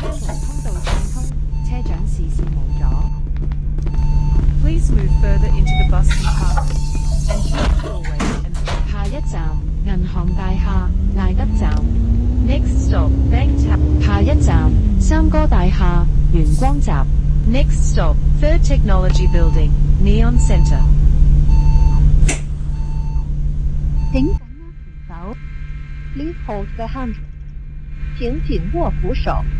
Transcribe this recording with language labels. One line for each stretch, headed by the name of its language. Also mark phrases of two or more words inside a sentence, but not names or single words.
Cantonese: 車門通道暢通，車長視線無阻。
English: Please move further into the bus compartment and keep the doorways and
Cantonese: 下一站銀行大廈賴德站。
English: next stop, Bank Tower.
Cantonese: 下一站三哥大廈元光閘。
English: Next stop, Third Technology Building, Neon Center.
Cantonese: 請緊握扶手。
English: Please hold the handrail.
Cantonese: 請緊握扶手。